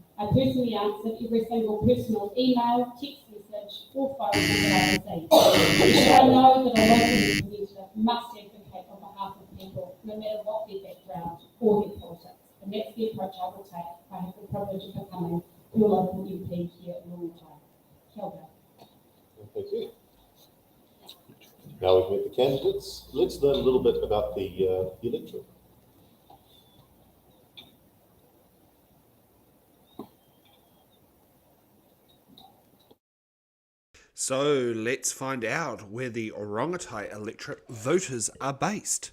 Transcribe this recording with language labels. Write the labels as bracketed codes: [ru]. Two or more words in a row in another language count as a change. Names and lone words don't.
[en] I personally answered every single personal email, text message, or phone call that I received. Because I know that a local representative must advocate on behalf of people, no matter what their background or their politics. And that's the approach I will take. I have the privilege of becoming your local MP here in Rongotai. [mi] Kia ora. [en] Thank you. Now we've met the candidates. Let's learn a little bit about the electorate. So let's find out where the Rongotai Electorate voters are based.